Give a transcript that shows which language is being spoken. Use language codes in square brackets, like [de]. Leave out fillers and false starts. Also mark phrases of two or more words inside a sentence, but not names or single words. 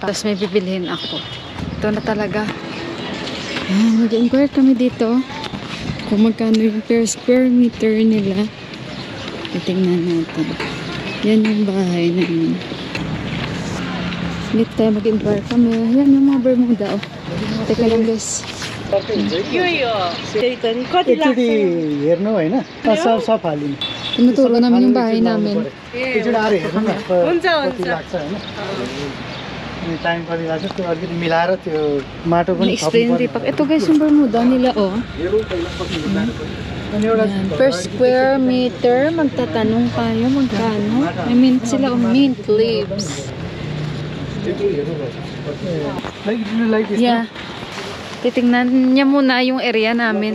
[tl] Tapos may bibilhin ako. Ito na talaga. Mag-inquire kami dito. Kung magkano yung [en] per square meter [tl] nila. Titingnan natin. Yan yung bahay namin. Dito tayo mag-inquire kami. Yan yung mga Bermuda. Oh. Teka lang guys. [ne] हेर्नु होइन सब हालिनु [tl] Tinuturo namin yung bahay namin. [ne] एकचोटि आएर हेर्नु न कति लाग्छ होइन अनि टाइम कति लाग्छ त्यो अलिकति मिलाएर त्यो माटो पनि [tl] Explain Tipak. Ito guys yung Bermuda nila oh. Yan. [en] Per square meter, [tl] magtatanong tayo magkano. May mint sila o [en] mint leaves. [tl] Yeah. Titingnan niya muna yung area namin.